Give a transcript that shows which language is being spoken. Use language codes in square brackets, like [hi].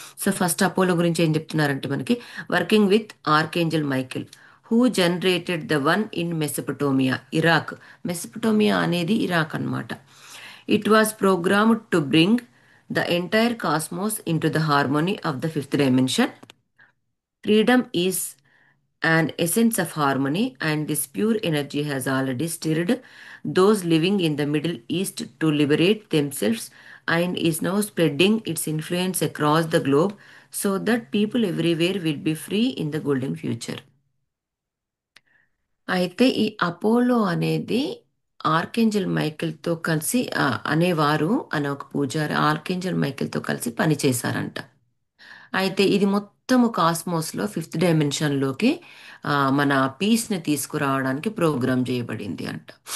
[en] so first Apollo [te] గురించి ఏం చెప్తున్నారంటే మనకి [en] Working with archangel Michael who generated the one in Mesopotamia, Iraq. [te] Mesopotamia అనేది ఇరాక్ అన్నమాట. [en] It was programmed to bring the entire cosmos in to the harmony of the fifth dimension. Freedom is an essence of harmony, and this pure energy has already stirred those living in the Middle East to liberate themselves and is now spreading its influence across the globe so that people everywhere will be free in the golden future. [te] అయితే ఈ Apollo అనేది archangel మైకేల్తో కలిసి అనేవారు అనే ఒక పూజారి archangel మైకేల్తో కలిసి పనిచేశారంట. అయితే ఇది మొత్తము కాస్మోస్లో ఫిఫ్త్ డైమెన్షన్లోకి మన పీస్ని తీసుకురావడానికి ప్రోగ్రామ్ చేయబడింది అంట.